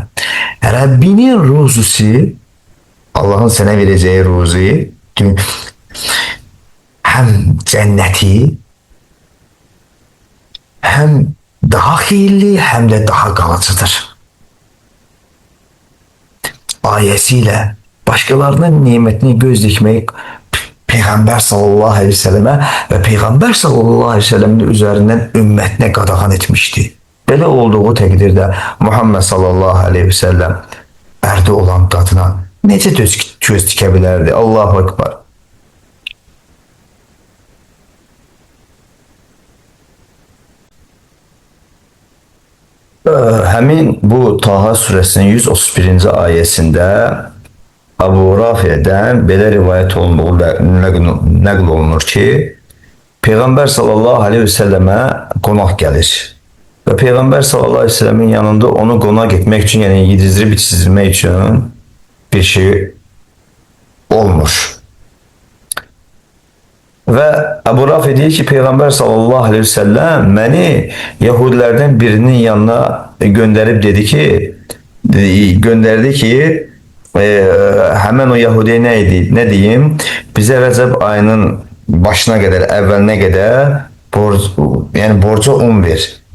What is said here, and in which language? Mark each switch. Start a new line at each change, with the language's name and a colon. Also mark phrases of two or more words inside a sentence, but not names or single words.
Turkish: Rabbinin ruzusu, Allah'ın sana vereceği ruzu hem cenneti hem daha hayırlı hem de daha kalıcıdır. Ayesiyle başkalarının nimetini göz dikmek Peygamber
Arabic: صلى الله عليه وسلم
Turkish: ve Peygamber
Arabic: صلى الله عليه وسلم
Turkish: üzerinden ümmetine qadağan etmişti.
Azerbaijani: Belə olduğu təqdirdə Muhammed
Arabic: صلى الله عليه وسلم
Azerbaijani: ərdə olan qadına necə göz dikə bilərdi?
Arabic: الله أكبر.
Azerbaijani: Həmin bu Taha suresinin 131. ayesinde Abu Rafi'den belə rivayet olunduğu nəql olunur ki, Peygamber
Arabic: صلى الله عليه وسلم
Azerbaijani: qonaq gəlir. Ve Peygamber
Arabic: صلى الله عليه وسلم
Azerbaijani: yanında onu qonaq etmək üçün, yani yedizdirib içizdirmək üçün bir şey olmuş.
Turkish: Ve Ebu Rafi deyir ki Peygamber
Arabic: صلى الله عليه وسلم
Turkish: beni Yahudilerden birinin yanına gönderdi ki hemen o Yahudiye ne diyeyim, bize Recep ayının başına kadar, evveline kadar borca un ver.